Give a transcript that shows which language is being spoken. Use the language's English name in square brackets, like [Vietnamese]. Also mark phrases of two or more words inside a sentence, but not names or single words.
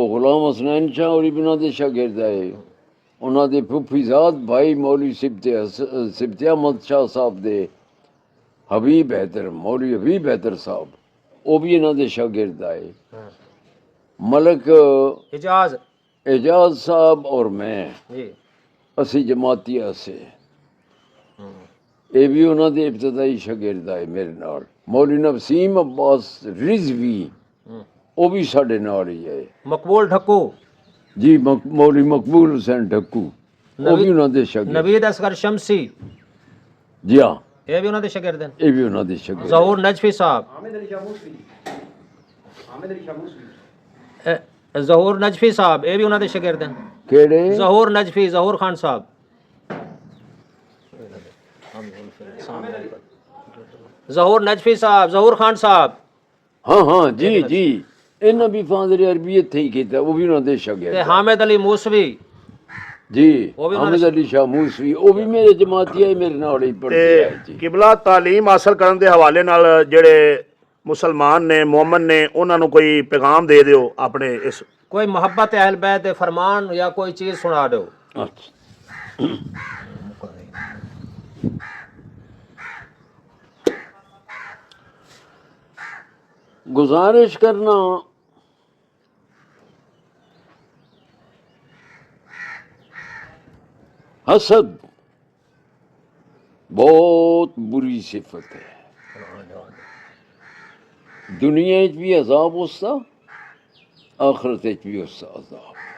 [Punjabi] غلام حسنین شاہ اور بھی انہوں دے شاگرد آئے، انہوں دے پھوپھی زاد بھائی مولوی سبت احمد شاہ صاحب دے حبیب حیدر، مولوی حبیب حیدر صاحب، وہ بھی انہوں دے شاگرد آئے، ملک اعجاز صاحب اور میں اسی جماعتیہ سے، یہ بھی انہوں دے ابتدائی شاگرد آئے میرے نال، مولوی نسیم عباس رضوی وہ بھی ساڈے نال ہی آئے، مقبول ڈھکو جی مولوی مقبول حسین ڈھکو وہ بھی انہوں دے شاگرد، نوید اصغر شمسی [Urdu] جی ہاں [Punjabi] یہ بھی انہوں دے شاگرد ہیں، یہ بھی انہوں دے شاگرد، ظہور نجفی صاحب، ظہور نجفی صاحب یہ بھی انہوں دے شاگرد ہیں، کیڑے ظہور نجفی، ظہور خان صاحب، ظہور نجفی صاحب، ظہور خان صاحب، ہاں ہاں جی جی، انہوں بھی فاضل عربیت تھی کیتا، وہ بھی انہوں دے شاگرد، تے حامد علی موسوی جی حامد علی شاہ موسوی وہ بھی میرے جماعتی آئے، میرے نال ہی پڑھتے آئے جی۔ قبلہ تعلیم حاصل کرن دے حوالے نال جڑے مسلمان نے مومن نے انہاں نو کوئی پیغام دے دیو اپنے اس کوئی محبت اہل بیت دے فرمان یا کوئی چیز سنا دو۔ [Urdu] اچھا گزارش کرنا حسد بہت بری صفت ہے، دنیا بھی عذاب اس کا، آخرت بھی اس کا عذاب۔